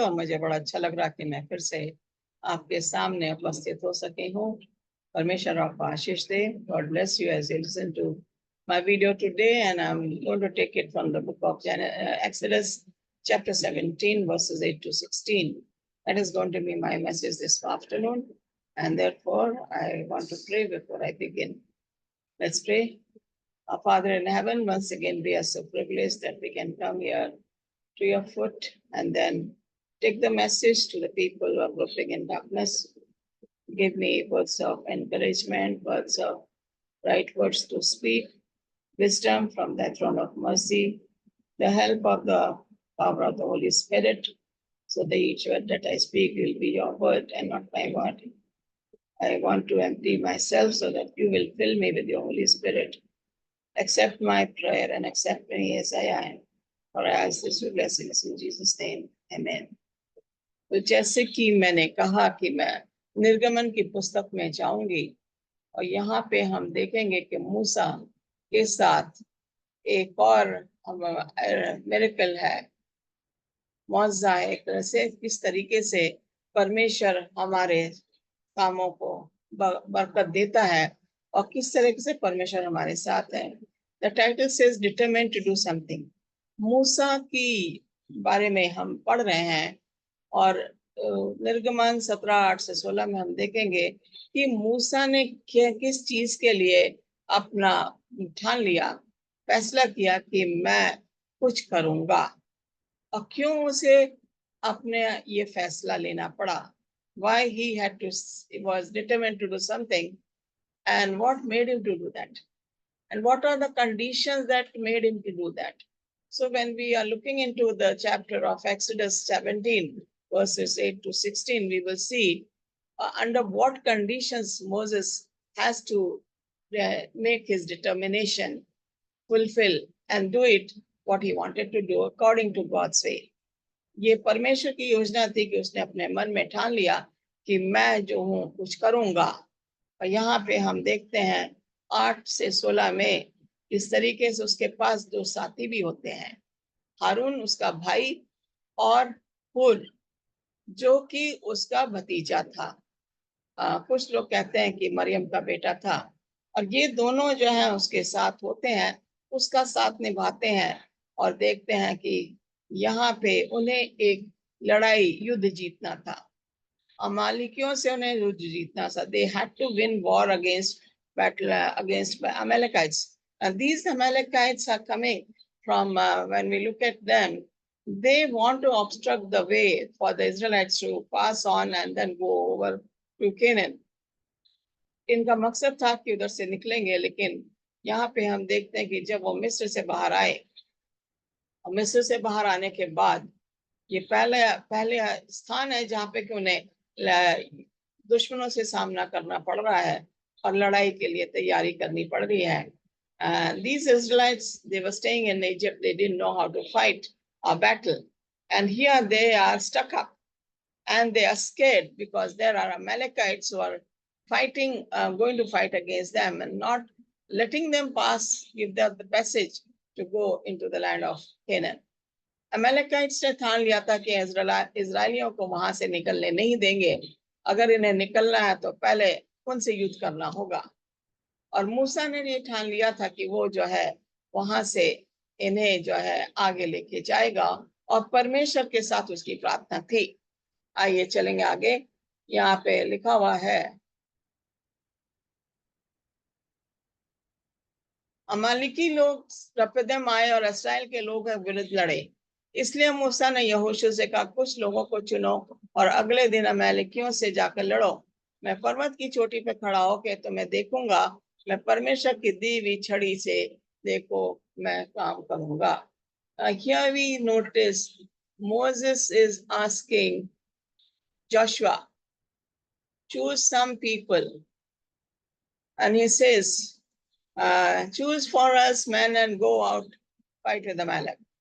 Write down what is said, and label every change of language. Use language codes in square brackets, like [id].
[hi] और मुझे बड़ा अच्छा लग रहा कि मैं फिर से आपके सामने उपस्थित हो सके हूँ। परमेश्वर आपको आशीष दे। [en] God bless you as you listen to my video today, and I'm going to take it from the book of Exodus chapter 17 verses 8 to 16. That is going to be my message this afternoon, and therefore I want to pray before I begin. Let's pray. Our Father in heaven, once again we are so privileged that we can come here to your foot and then take the message to the people who are groping in darkness. Give me words of encouragement, words of right words to speak, wisdom from the throne of mercy, the help of the power of the Holy Spirit, so that each word that I speak will be your word and not my word. I want to empty myself so that you will fill me with your Holy Spirit. Accept my prayer and accept me as I am. For I ask this with blessings in Jesus' name. Amen. [hi] तो जैसे कि मैंने कहा कि मैं निर्गमन की पुस्तक में जाऊंगी और यहाँ पे हम देखेंगे कि मूसा के साथ एक और मिरेकल है, मौजा है। एक तरह से किस तरीके से परमेश्वर हमारे कामों को बरकत देता है और किस तरीके से परमेश्वर हमारे साथ है। [en] The title says determined to do something. [hi] मूसा की बारे में हम पढ़ रहे हैं और निर्गमन 17:8 से 16 में हम देखेंगे कि मूसा ने किस चीज के लिए अपना ठान लिया, फैसला किया कि मैं कुछ करूंगा, और क्यों उसे अपने ये फैसला लेना पड़ा। [en] Why he had to, he was determined to do something, and what made him to do that, and what are the conditions that made him to do that. So when we are looking into the chapter of Exodus 17 verses 8 to 16, we will see under what conditions Moses has to make his determination fulfill and do it what he wanted to do according to God's way. [hi] ये परमेश्वर की योजना थी कि उसने अपने मन में ठान लिया कि मैं जो हूँ कुछ करूंगा। और यहाँ पे हम देखते हैं 8 से 16 में इस तरीके से उसके पास दो साथी भी होते हैं, हारून उसका भाई और हुर जो कि उसका भतीजा था। कुछ लोग कहते हैं कि मरियम का बेटा था। और ये दोनों जो है उसके साथ होते हैं, उसका साथ निभाते हैं और देखते हैं कि यहाँ पे उन्हें एक लड़ाई युद्ध जीतना था, अमालिकियों से उन्हें युद्ध जीतना था। [en] They had to win war against Amalekites. And these Amalekites are coming from, when we look at them, they want to obstruct the way for the Israelites to pass on and then go over to Canaan. [hi] इनका मकसद था कि उधर से निकलेंगे, लेकिन यहाँ पे हम देखते हैं कि जब वो मिस्र से बाहर आए, और मिस्र से बाहर आने के बाद ये पहले स्थान है जहाँ पे कि उन्हें दुश्मनों से सामना करना पड़ रहा है और लड़ाई के लिए तैयारी करनी पड़ रही है। [en] These Israelites, they were staying in Egypt. They didn't know how to fight a battle, and here they are stuck up, and they are scared because there are Amalekites who are fighting, going to fight against them and not letting them pass, give them the passage to go into the land of Canaan. [hi] अमेलेकाइट्स ने ठान लिया था कि इजराइलियों को वहां से निकलने नहीं देंगे। अगर इन्हें निकलना है तो पहले उनसे युद्ध करना होगा। और मूसा ने ये ठान लिया था कि वो जो है वहां से इन्हें जो है आगे लेके जाएगा, और परमेश्वर के साथ उसकी प्रार्थना थी। आइए चलेंगे आगे। यहाँ पे लिखा हुआ है, अमालिकी लोग रपदम आए और इसराइल के लोग विरुद्ध लड़े। इसलिए मूसा ने यहोशू से कहा, कुछ लोगों को चुनो और अगले दिन अमालिकियों से जाकर लड़ो। मैं पर्वत की चोटी पे खड़ा होकर तुम्हें देखूंगा, मैं परमेश्वर की दी हुई छड़ी से देखो मैं काम करूंगा। [en] Here we notice Moses is asking Joshua, choose some people, and he says, choose for us men and go out fight with Amalek.